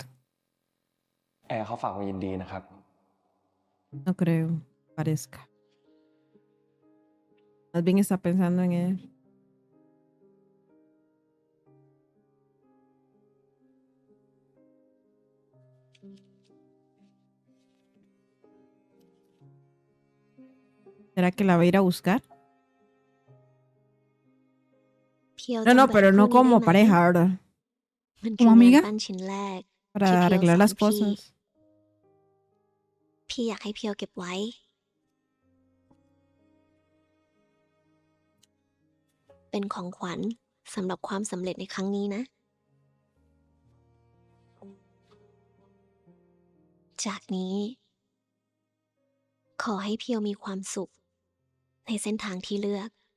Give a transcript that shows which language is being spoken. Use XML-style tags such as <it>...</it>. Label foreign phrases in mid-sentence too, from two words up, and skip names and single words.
<th>แอร์เขาฝากมายินดีนะครับ</th> <es>No creo, parezca. Más bien está pensando en él. ¿Será que la va a ir a buscar?</es> <th>เพียว</th> <es>No, no,</es> <th>จำแหวน</th> <es>pero</es> <th>คู่</th> <es>no</es> <th>นี้ได้</th> <es>como</es> <th>ไหม</th> <es>pareja, ¿verdad?</es> <th>มัน</th> <es>¿Como</es> <th>คืองาน</th> <es>amiga?</es> <th>ปั้นชิ้นแรก</th> <es>Para</es> <th>ที่เพียว</th> <es>arreglar</es> <th>สอน</th> <es>las</es> <th>พี่</th> <es>cosas.</es> <th>พี่อยากให้เพียวเก็บไว้ เป็นของขวัญสำหรับความสำเร็จในครั้งนี้นะ จากนี้ ขอให้เพียวมีความสุข ในเส้นทางที่เลือก</th>